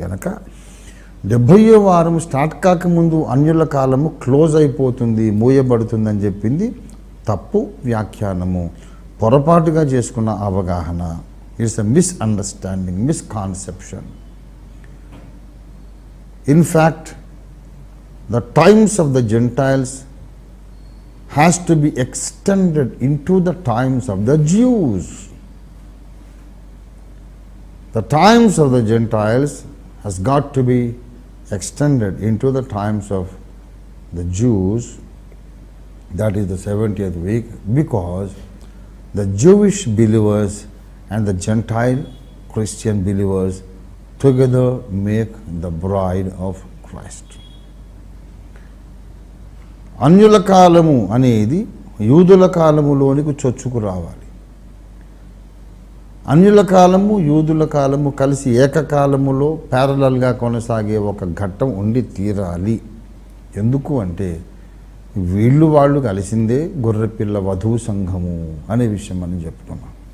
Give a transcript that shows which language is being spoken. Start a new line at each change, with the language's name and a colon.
Telugu: కనుక 70వ వారం స్టార్ట్ కాకముందు అన్యుల కాలము క్లోజ్ అయిపోతుంది, మూయబడుతుంది అని చెప్పింది తప్పు వ్యాఖ్యానము, పొరపాటుగా చేసుకున్న అవగాహన.
English: It's a misunderstanding, misconception. In fact the times of the Gentiles has to be extended into the times of the Jews. The times of the Gentiles has got to be extended into the times of the Jews, that is the 70th week, because the Jewish believers and the Gentile Christian believers together make the bride of Christ.
Telugu: అన్యుల కాలము అనేది యూదుల కాలములోనికి చొచ్చుకు రావాలి. అన్యుల కాలము యూదుల కాలము కలిసి ఏకకాలములో ప్యారలల్గా కొనసాగే ఒక ఘట్టం ఉండి తీరాలి. ఎందుకు అంటే వీళ్ళు వాళ్ళు కలిసిందే గొర్రెపిల్ల వధువు సంఘము అనే విషయం మనం చెప్పుకున్నాం.